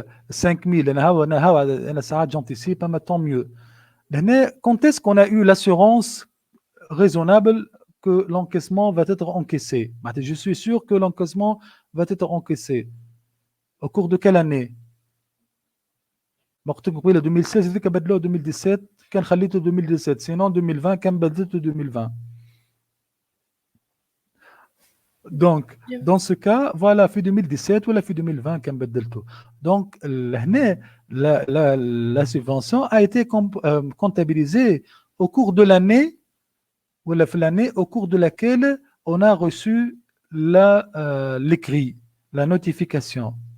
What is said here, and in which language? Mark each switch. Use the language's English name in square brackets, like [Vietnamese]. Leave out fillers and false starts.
[French] 5 000, j'anticipe, mais tant mieux. Quand est-ce qu'on a eu l'assurance raisonnable que l'encaissement va être encaissé? Je suis sûr que l'encaissement va être encaissé. Au cours de quelle année? [Arabic] 2016 اللي كبدلوه 2017 كان خليته 2017 sinon 2020 كان بدلته 2020. [French] Donc dans ce cas voilà [Arabic] في 2017 ولا في 2020 كان بدلته. [French] Donc [Arabic] هنا [French] la subvention a été comptabilisée au cours de l'année [Arabic] ولا في [French] l'année au cours de laquelle on a reçu l'écrit, la notification.